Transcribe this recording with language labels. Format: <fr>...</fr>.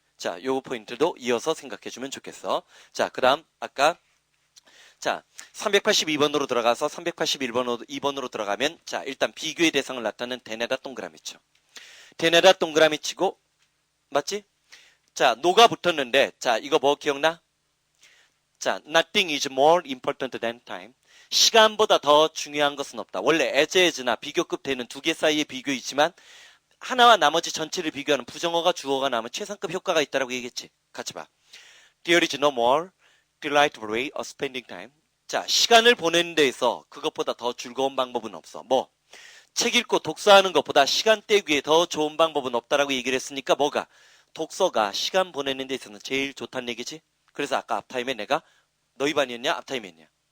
<ko>자 요 포인트도 이어서 생각해주면 좋겠어. 자 그 다음 아까 자 382번으로 들어가서 381번으로 들어가면 자 일단 비교의 대상을 나타내는 대내다 동그라미 쳐. 대내다 동그라미 치고 맞지? 자 노가 붙었는데 자 이거 뭐 기억나?</ko> <en>자 nothing is more important than time.</en> <ko>시간보다 더 중요한 것은 없다. 원래 as나 비교급 되는 두 개 사이의 비교이지만 하나와 나머지 전체를 비교하는 부정어가 주어가 나오면 최상급 효과가 있다라고 얘기했지. 같이 봐.</ko> <en>There is no more delightful way of spending time.</en> <ko>자 시간을 보내는 데에서 그것보다 더 즐거운 방법은 없어. 뭐? 책 읽고 독서하는 것보다 시간 때우기에 더 좋은 방법은 없다라고 얘기를 했으니까 뭐가? 독서가 시간 보내는 데 있어서는 제일 좋다는 얘기지. 그래서 아까 앞타임에 내가 너희 반이었냐 앞타임이었냐?</ko>